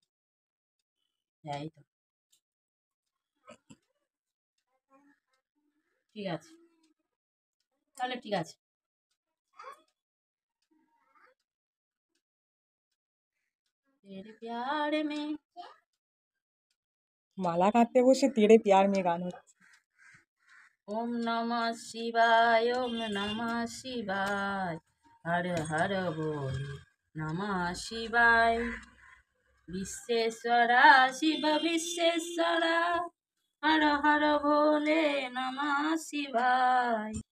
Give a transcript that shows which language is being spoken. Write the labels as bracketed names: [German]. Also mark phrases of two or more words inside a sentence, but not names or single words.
[Bangla] হ্যাঁ, এই তো ঠিক আছে, তাহলে ঠিক আছে। [Hindi] तेरे प्यार में [Bangla] মালা গাঁথতে বসে [Hindi] तेरे प्यार में [Bangla] গান হচ্ছে। [Hindi] ओम नमः शिवाय, ओम नमः शिवाय, हर हर बोले नमः शिवाय, विश्वेश्वरा शिव विश्वेश्वरा, हर हर बोले नमः शिवाय।